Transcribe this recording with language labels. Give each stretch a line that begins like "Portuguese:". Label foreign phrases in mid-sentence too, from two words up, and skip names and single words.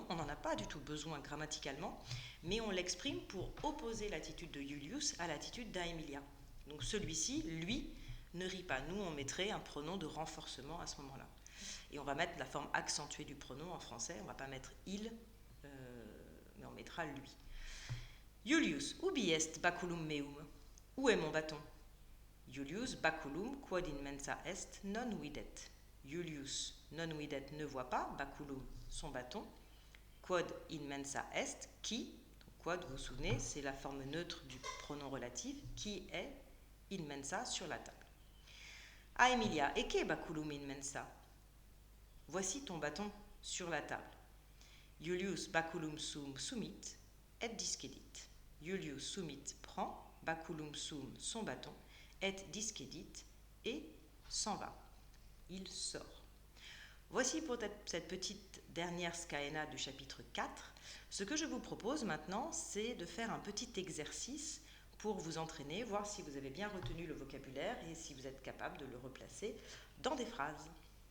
French: On n'en a pas du tout besoin grammaticalement, mais on l'exprime pour opposer l'attitude de Julius à l'attitude d'Aemilia. Donc celui-ci, lui, ne rit pas. Nous, on mettrait un pronom de renforcement à ce moment-là. Et on va mettre la forme accentuée du pronom en français. On ne va pas mettre il, mais on mettra lui.
Latin: Julius, ubi est baculum meum?
French: Où est mon bâton?
Latin: Julius baculum quod in mensa est non videt.
French: Julius
Latin: non videt
French: ne voit pas, baculum son bâton,
Latin: quod in mensa est
French: qui, donc quod vous vous souvenez, c'est la forme neutre du pronom relatif, qui est
Latin: in mensa
French: sur la table.
Latin: A Emilia, ecce baculum in mensa?
French: Voici ton bâton sur la table.
Latin: Julius baculum sum sumit et discedit.
French: Julius sumit prend,
Latin: baculum sum
French: son bâton,
Latin: et discedit
French: et s'en va. Il sort. Voici pour cette petite dernière scaena du chapitre 4. Ce que je vous propose maintenant, c'est de faire un petit exercice pour vous entraîner, voir si vous avez bien retenu le vocabulaire et si vous êtes capable de le replacer dans des phrases.